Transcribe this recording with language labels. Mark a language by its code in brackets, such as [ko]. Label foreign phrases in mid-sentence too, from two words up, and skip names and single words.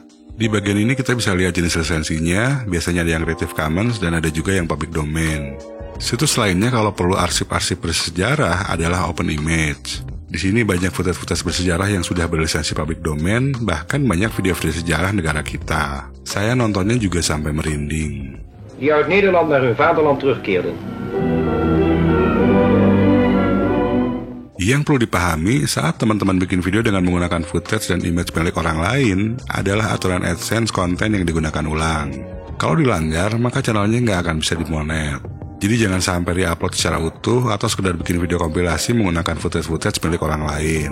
[id] Di bagian ini kita bisa lihat jenis lisensinya, biasanya ada yang Creative Commons dan ada juga yang [en] public domain. [id] Situs lainnya kalau perlu arsip-arsip bersejarah adalah OpenImage. Di sini banyak footage-footage bersejarah yang sudah berlisensi [en] public domain, [id] bahkan banyak video-video sejarah negara kita. Saya nontonnya juga sampai merinding. [nl] Die uit Nederland naar hun vaderland terugkeerden. [id] Yang perlu dipahami saat teman-teman bikin video dengan menggunakan footage dan image milik orang lain adalah aturan AdSense konten yang digunakan ulang. Kalau dilanggar, maka channelnya nggak akan bisa dimonet. Jadi jangan sampai di-upload secara utuh atau sekedar bikin video kompilasi menggunakan footage-footage milik orang lain.